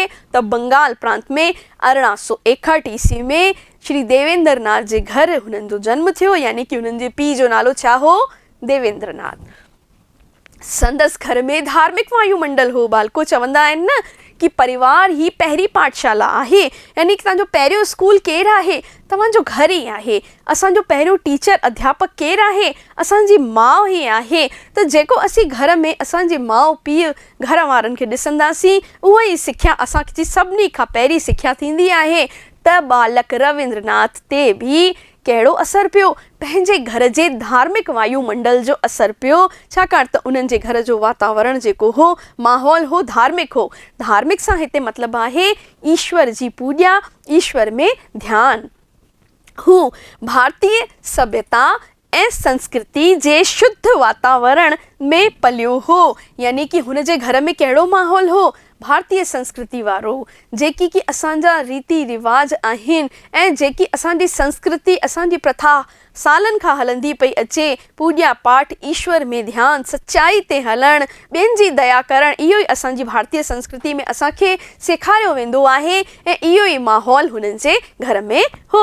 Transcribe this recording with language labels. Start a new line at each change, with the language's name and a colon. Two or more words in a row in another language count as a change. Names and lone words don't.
Sindhi: त बंगाल प्रांत में 1861 ईस्वी में श्री देवेंद्र नाथ जे घर हुननि जो जन्म थियो, यानी कि हुननि जे पीउ जो नालो छा हो? देवेंद्र नाथ। संदसि घर में धार्मिक वायुमंडल हो बालको। चवंदा आहिनि न कि परिवार ही पहिरीं पाठशाला आहे, यानी कि तव्हांजो पहिरियों स्कूल केरु आहे? तव्हांजो घर ई आहे। असांजो पहिरियों टीचर अध्यापक केरु आहे? असांजी माउ ई आहे। त जेको असीं घर में असांजे माउ पीउ घर वारनि खे ॾिसंदासीं, उहा ई सिख्या असांजी सभिनी खां पहिरीं सिख्या थींदी आहे। त बालक रविंद्रनाथ ते भी कहिड़ो असरु पियो? पंहिंजे घर जे धार्मिक वायुमंडल जो असरु पियो, छाकाणि त उन्हनि जे घर जो वातावरण जेको हो, माहौल हो, धार्मिक हो। धार्मिक सां हिते मतिलबु आहे ईश्वर जी पूॼा, ईश्वर में ध्यानु। हू भारतीय सभ्यता ऐं संस्कृति जे शुद्ध वातावरण में पलियो हो, यानी कि हुन जे घर में कहिड़ो माहौल हो? भारतीय संस्कृति वारो, जेकी कि असांजा रीति रिवाज आहिनि ऐं जेकी असांजी संस्कृति, असांजी प्रथा सालनि खां हलंदी पई अचे। पूॼा पाठ, ईश्वर में ध्यानु, सच्चाई ते हलणु, ॿियनि जी दया करणु, इहो ई असांजी भारतीय संस्कृति में असांखे सेखारियो वेंदो आहे ऐं इहो ई माहौल हुननि जे घर में हो।